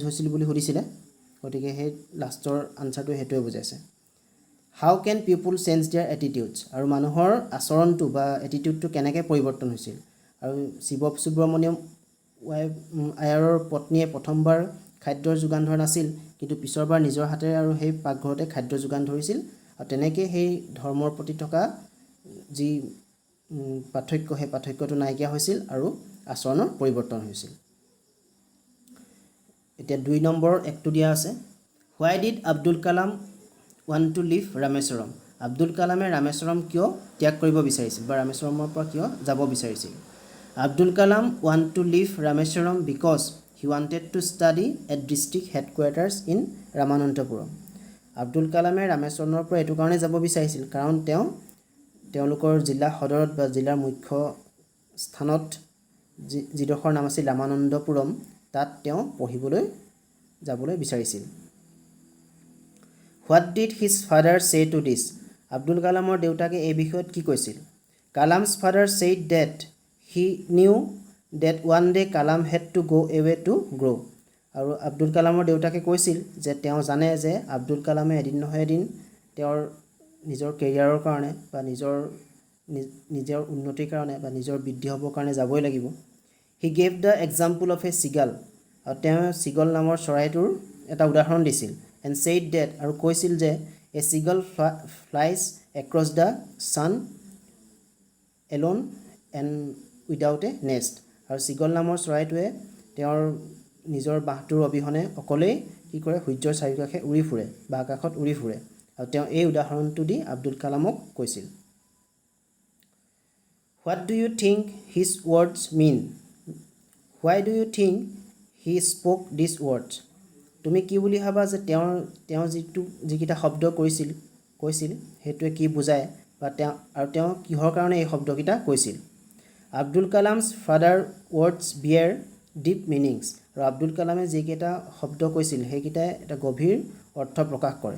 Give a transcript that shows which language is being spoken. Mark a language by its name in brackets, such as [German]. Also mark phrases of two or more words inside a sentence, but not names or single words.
[Assamese] হৈছিল বুলি সুধিছিলে গতিকে সেই লাষ্টৰ আনসাৰটো হেতুৱে বুজাইছে [English] How can people change their attitudes [Assamese] আৰু মানুহৰ আচৰণটো বা এটিটিউডটো কেনেকৈ পৰিৱৰ্তন হৈছিল আৰু শিৱ সুব্ৰমণিয়াম আয়াৰৰ পত্নীয়ে প্ৰথমবাৰ খাদ্যৰ যোগান ধৰা নাছিল কিন্তু পিছৰবাৰ নিজৰ হাতেৰে আৰু সেই পাকঘৰতে খাদ্য যোগান ধৰিছিল আৰু তেনেকৈ সেই ধৰ্মৰ প্ৰতি থকা যি পাৰ্থক্য সেই পাৰ্থক্যটো নাইকিয়া হৈছিল আৰু আচৰণৰ পৰিৱৰ্তন হৈছিল এতিয়া 2 নম্বৰ একটো দিয়া আছে [English] Why did Abdul Kalam want to leave Rameswaram [Assamese] আব্দুল কালামে ৰামেশ্বৰম কিয় ত্যাগ কৰিব বিচাৰিছিল বা ৰামেশ্বৰমৰ পৰা কিয় যাব বিচাৰিছিল [English] Abdul Kalam want to leave Rameswaram because he wanted to study at district headquarters in Ramananthapuram [Assamese] আব্দুল কালামে ৰামেশ্বৰমৰ পৰা এটো কাৰণে যাব বিচাৰিছিল কাৰণ তেওঁলোকৰ জিলা সদৰত বা জিলাৰ মুখ্য স্থানত যিডোখৰ নাম আছিল ৰামানন্দপুৰম তাত তেওঁ পঢ়িবলৈ যাবলৈ বিচাৰিছিল [English] What did his father say to this? [Assamese] আব্দুল কালামৰ দেউতাকে এই বিষয়ত কি কৈছিল [English] Kalam's father said that he knew that one day Kalam had to go away to grow [Assamese] আৰু আব্দুল কালামৰ দেউতাকে কৈছিল যে তেওঁ জানে যে আব্দুল কালামে এদিন নহয় এদিন তেওঁৰ নিজৰ কেৰিয়াৰৰ কাৰণে বা নিজৰ উন্নতিৰ কাৰণে বা নিজৰ বৃদ্ধি হ'বৰ কাৰণে যাবই লাগিব। [English] He gave the example of a seagull, [Assamese] আৰু তেওঁ চিগল নামৰ চৰাইটোৰ এটা উদাহৰণ দিছিল। [English] and said that, [Assamese] আৰু কৈছিল যে [English] a seagull flies across the sun alone and without a nest, [Assamese] আৰু চিগল নামৰ চৰাইটোৱে তেওঁৰ নিজৰ বাঁহটোৰ অবিহনে অকলেই কি কৰে, সূৰ্যৰ চাৰিওকাষে উৰি ফুৰে বা আকাশত উৰি ফুৰে, আৰু তেওঁ এই উদাহৰণটো দি আব্দুল কালামক কৈছিল। [English] What do you think his words mean? Why do you think he spoke these words? [Assamese] তুমি কি বুলি ভাবা যে তেওঁ যিকেইটা শব্দ কৈছিল সেইটোৱে কি বুজায় বা তেওঁ কিহৰ কাৰণে এই শব্দকেইটা কৈছিল? [English] Abdul Kalam's father's words bear deep meanings, [Assamese] আৰু আব্দুল কালামে যিকেইটা শব্দ কৈছিল সেইকেইটাই এটা গভীৰ অৰ্থ প্ৰকাশ কৰে।